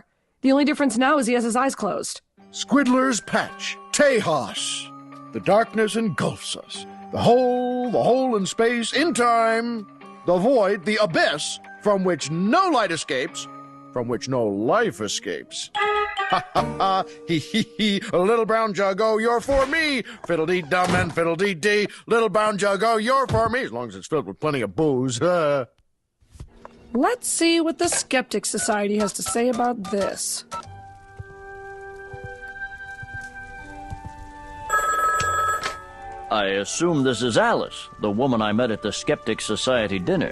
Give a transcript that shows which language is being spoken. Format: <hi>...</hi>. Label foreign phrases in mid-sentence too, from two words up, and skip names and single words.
<en>The only difference now is he has his eyes closed. Squiddler's Patch. Tejas. The darkness engulfs us. The hole in space, in time. The void, the abyss, from which no light escapes, from which no life escapes. Ha ha ha, hee hee hee, little brown jug, oh, you're for me. Fiddle-dee-dum and fiddle-dee-dee, little brown jug, oh, you're for me. As long as it's filled with plenty of booze. Let's see what the Skeptic Society has to say about this. I assume this is Alice, the woman I met at the Skeptic Society dinner.</en>